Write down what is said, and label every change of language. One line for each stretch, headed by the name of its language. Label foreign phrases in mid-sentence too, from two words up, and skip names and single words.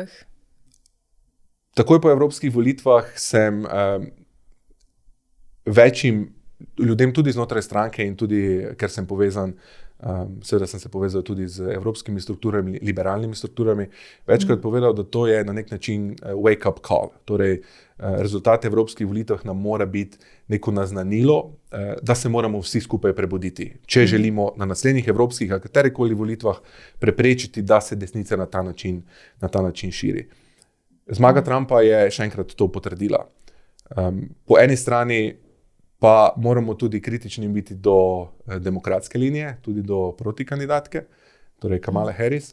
Slovenian: Takoj po evropskih volitvah sem večjim ljudem tudi znotraj stranke in tudi, ker sem povezan, seveda sem se povezal tudi z evropskimi strukturami, liberalnimi strukturami, večkrat povedal, da to je na nek način
English: wake-up call.
Slovenian: Torej, rezultat evropskih volitev nam mora biti neko naznanilo, da se moramo vsi skupaj prebuditi. Če želimo na naslednjih evropskih ali katerikoli volitvah preprečiti, da se desnica na ta način širi. Zmaga Trumpa je še enkrat to potrdila. Po eni strani pa moramo tudi kritični biti do demokratske linije, tudi do protikandidatke, torej Kamale Harris.